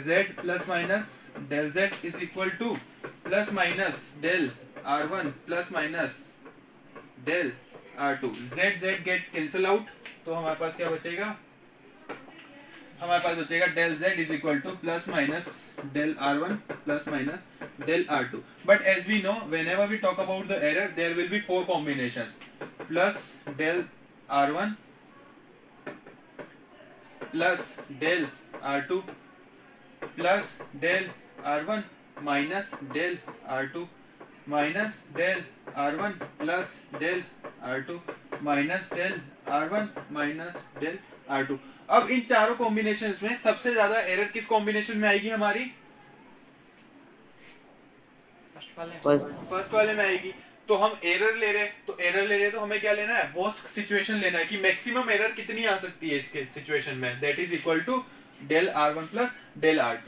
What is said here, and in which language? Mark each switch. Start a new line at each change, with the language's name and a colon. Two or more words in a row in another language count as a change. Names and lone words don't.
English: Z plus minus del Z is equal to plus minus del R1 plus minus del R2. Z gets cancel out,
Hindi: तो हमारे पास क्या बचेगा? हमारे पास बचेगा
English: del Z is equal to plus minus del R1 plus minus del R2. But as we know, whenever we talk about the error, there will be 4 combinations: plus del R1 plus del R2 plus del R1 minus del R2 minus del R1 plus del R2 minus del R1 minus del R2।
Hindi: अब इन चारों कॉम्बिनेशंस में सबसे ज्यादा एरर किस कॉम्बिनेशन में आएगी हमारी? फर्स्ट वाले में आएगी। तो हम एरर ले रहे तो हमें क्या लेना है?
English: worst situation
Hindi: लेना है कि
English: maximum error
Hindi: कितनी आ सकती है इसके सिचुएशन में,
English: that is equal to del R1 plus del R2.